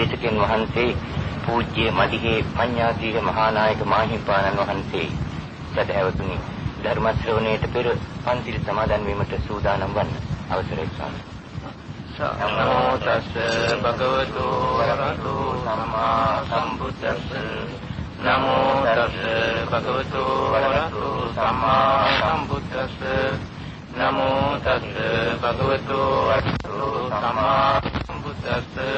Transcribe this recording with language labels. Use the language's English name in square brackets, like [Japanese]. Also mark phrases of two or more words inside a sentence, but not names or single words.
[Sinhala] දේශකයන් වහන්සේ පූජ්‍ය මදිහේ පඤ්ඤාසීහ මහානායක මාහිමිපාණන් වහන්සේ සදහැවතුනි ධර්ම ශ්‍රවණයට පෙර පන්සිල් සමාදන් වීමට සූදානම් වන්න අවසරයි ස්වාමී. [Pali] නමෝ තස්ස භගවතු වරහතු සම්මා සම්බුද්දස්ස නමෝ තස්ස භගවතු වරහතු සම්මා සම්බුද්දස්ස නමෝ තස්ස භගවතු වරහතු සම්මා සම්බුද්දස්ස